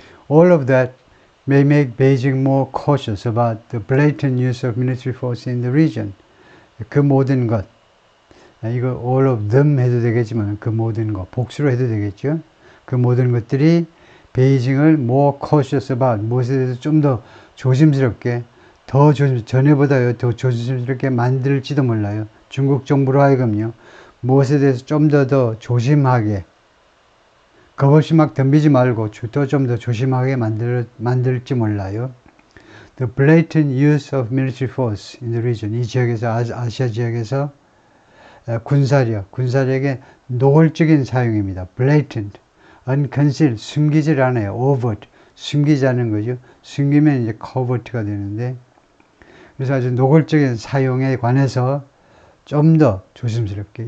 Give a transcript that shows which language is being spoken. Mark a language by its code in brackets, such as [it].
[en] All of that may make Beijing more cautious about the blatant use of military force in the region. [ko] 그 모든 것, 이거 [en] all of them [ko] 해도 되겠지만 그 모든 것, 복수로 해도 되겠죠. 그 모든 것들이 베이징을 [en] more cautious about, [ko] 무엇에 대해서 좀 더 조심스럽게, 전에보다 더 조심스럽게 만들지도 몰라요. 중국 정부로 하여금요, 무엇에 대해서 좀 더 조심하게, 겁없이 막 덤비지 말고 좀 더 조심하게 만들지 몰라요. [en] The blatant use of military force in the region. [ko] 이 지역에서, 아시아 지역에서 군사력의 노골적인 사용입니다. [en] blatant, unconcealed, [ko] 숨기질 않아요. overt, 숨기지 않은 거죠. 숨기면 이제 covert가 되는데, 그래서 아주 노골적인 사용에 관해서 좀 더 조심스럽게.